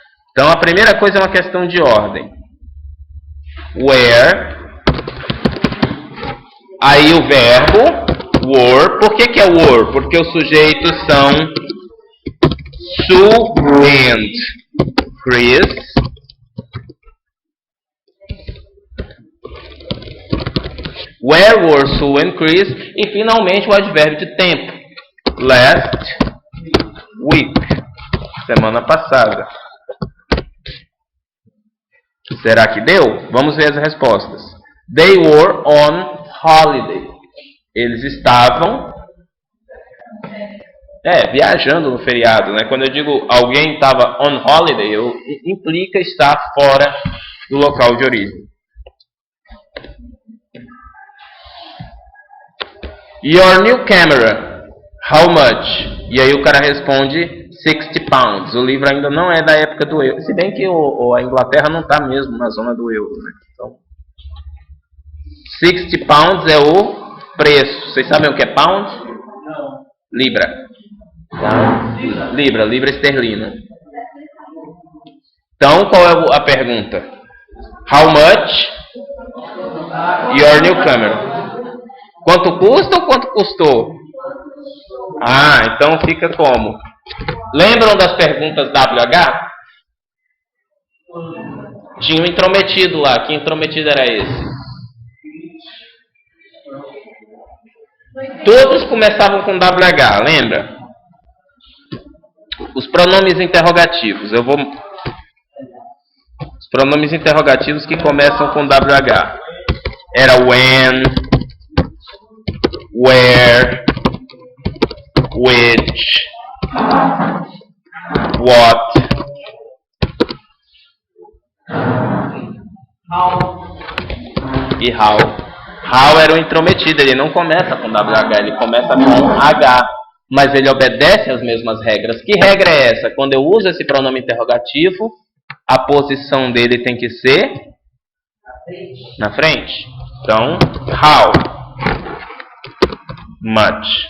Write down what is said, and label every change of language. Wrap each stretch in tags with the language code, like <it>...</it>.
<pt>Então a primeira coisa é uma questão de ordem. Where. Aí o verbo were. Por que é were? Porque os sujeitos são Sue and Chris.</pt> <en>Where were Sue and Chris?</en> <pt>E finalmente o advérbio de tempo.</pt> <en>Last week.</en> <pt>Semana passada. Será que deu? Vamos ver as respostas.</pt> <en>They were on holiday.</en> <pt>Eles estavam Viajando no feriado, né? Quando eu digo alguém estava</pt> <en>on holiday,</en> <pt>implica estar fora do local de origem.</pt> <en>Your new camera, how much?</en> <pt>E aí o cara responde</pt> <en>60 pounds.</en> <pt>O livro ainda não é da época do euro. Se bem que a Inglaterra não está mesmo na zona do euro, né? Então, 60 pounds é o preço. Vocês sabem o que é pound? Não. Libra. Tá? Libra esterlina. Então, qual é a pergunta?</pt> <en>How much your new camera?</en> <pt>Quanto custa ou quanto custou? Então fica como? Lembram das perguntas WH? Tinha um intrometido lá. Que intrometido era esse? Todos começavam com WH, lembra? Os pronomes interrogativos. Os pronomes interrogativos que começam com WH. Era when, where, which, what, e how. How era o intrometido, ele não começa com WH, ele começa com H. Mas ele obedece às mesmas regras. Que regra é essa? Quando eu uso esse pronome interrogativo, a posição dele tem que ser na frente. Então,</pt> <en>how much.</en>